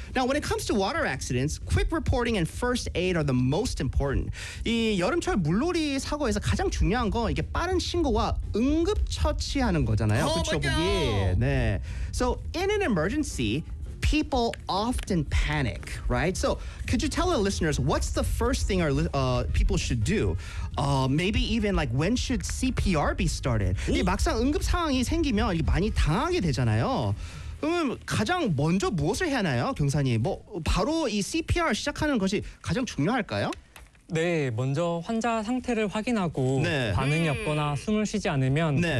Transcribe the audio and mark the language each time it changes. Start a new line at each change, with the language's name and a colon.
English: Now when it comes to water accidents, quick reporting and first aid are the most important.
Korean: 이 여름철 물놀이 사고에서 가장 중요한 건 이게 빠른 신고와 응급 처치하는 거잖아요. 그렇죠, 보기. 네.
English: So in an emergency, people often panic, right? So could you tell our listeners what's the first thing people should do? Maybe even like when should CPR be started?
Korean: 이 막상 응급 상황이 생기면 이게 많이 당하게 되잖아요. 그러면 가장 먼저 무엇을 해야 하나요, 경사님? 뭐 바로 이 CPR 시작하는 것이 가장 중요할까요? 네, 먼저 환자 상태를 확인하고 네. 반응이 없거나 숨을 쉬지 않으면 네.